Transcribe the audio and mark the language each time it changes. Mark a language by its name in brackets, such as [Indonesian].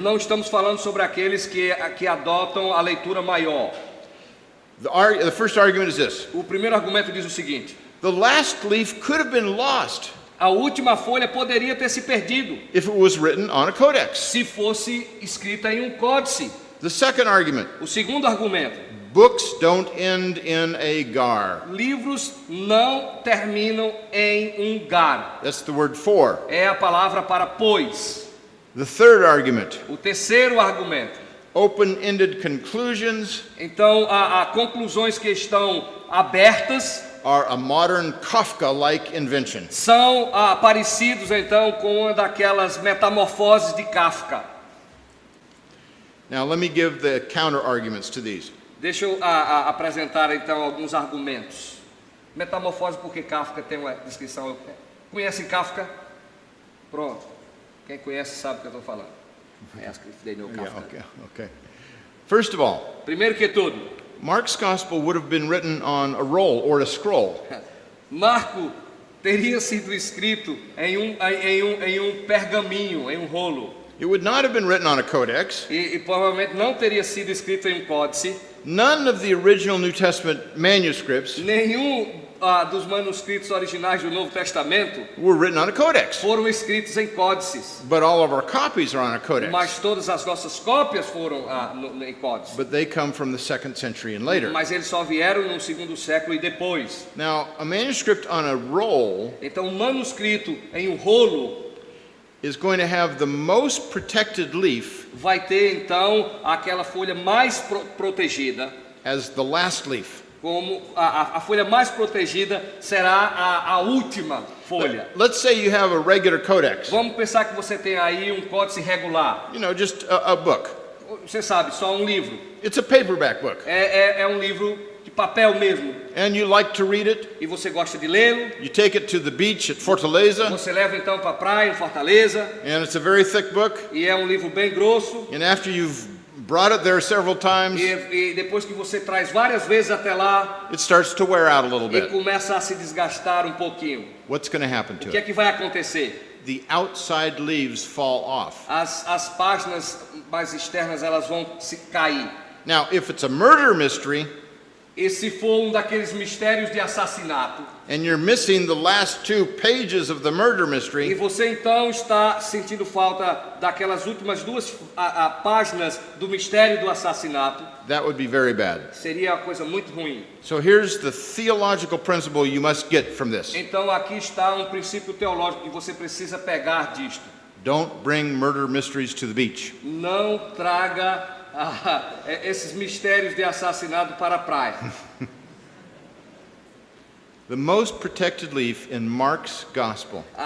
[Portuguese] Não estamos falando sobre aqueles que adotam a leitura maior. [English] The first argument is this. [Portuguese] O primeiro argumento diz o seguinte: [English] The last leaf could have been lost [Portuguese] a última folha poderia ter se perdido [English] if it was written on a codex. [Portuguese] se fosse escrita em um códice. [English] The second argument, [Portuguese] O segundo argumento: [English] Books don't end in a gar. [Portuguese] Livros não terminam em gar. [English] That's the word for. [Portuguese] É a palavra para pois. [English] The third argument, [Portuguese] O terceiro argumento. [English] open-ended conclusions [Portuguese] Então, há conclusões que estão abertas [English] are a modern Kafka-like invention. [Portuguese] são parecidos, então, com uma daquelas metamorfoses de Kafka. [English] Now, let me give the counter-arguments to these. [Portuguese] Deixa eu apresentar, então, alguns argumentos. Metamorfose porque Kafka tem uma descrição. Conhecem Kafka? Pronto. Quem conhece sabe o que eu estou falando. [English] Ask if they know Kafka. Yeah, okay. First of all, [Portuguese] Primeiro que tudo, [English] Mark's gospel would have been written on a roll or a scroll. [Portuguese] Marco teria sido escrito em um pergaminho, em um rolo. [English] It would not have been written on a codex. [Portuguese] E provavelmente não teria sido escrito em um códice. [English] None of the original New Testament manuscripts [Portuguese] Nenhum dos manuscritos originais do Novo Testamento [English] were written on a codex. [Portuguese] foram escritos em códices. [English] But all of our copies are on a codex. [Portuguese] Mas todas as nossas cópias foram em códices. [English] But they come from the 2nd century and later. [Portuguese] Mas eles só vieram no segundo século e depois. [English] Now, a manuscript on a roll [Portuguese] Então, um manuscrito em um rolo [English] is going to have the most protected leaf [Portuguese] vai ter, então, aquela folha mais protegida. [English] as the last leaf. [Portuguese] Como a folha mais protegida será a última folha. [English] Let's say you have a regular codex. [Portuguese] Vamos pensar que você tem aí um códice regular. [English] You know, just a book. [Portuguese] Você sabe, só um livro. [English] It's a paperback book. [Portuguese] É um livro de papel mesmo. [English] And you like to read it. [Portuguese] E você gosta de lê-lo. [English] You take it to the beach at Fortaleza. [Portuguese] Você leva então para a praia em Fortaleza. [English] And it's a very thick book. [Portuguese] E é um livro bem grosso. [English] And after you've brought it there several times, [Portuguese] E depois que você traz várias vezes até lá, [English] it starts to wear out a little [Portuguese] e [English] bit. [Portuguese] começa a se desgastar um pouquinho. [English] What's going to happen [Portuguese] O [English] to [Portuguese] que é [English] it? [Portuguese] que vai acontecer? [English] The outside leaves fall off. [Portuguese] As páginas mais externas elas vão se cair. [English] Now, if it's a murder mystery [Portuguese] E se for um daqueles mistérios de assassinato, [English] and you're missing the last 2 pages of the murder [Portuguese] e [English] mystery, [Portuguese] você então está sentindo falta daquelas últimas 2 páginas do mistério do assassinato, [English] that would be very bad. [Portuguese] seria uma coisa muito ruim. [English] So here's the theological principle you must get from this. [Portuguese] Então aqui está um princípio teológico que você precisa pegar disto. [English] Don't bring murder mysteries to the beach. [Portuguese] Não traga esses mistérios de assassinato para a praia. [English] The most protected leaf in Mark's gospel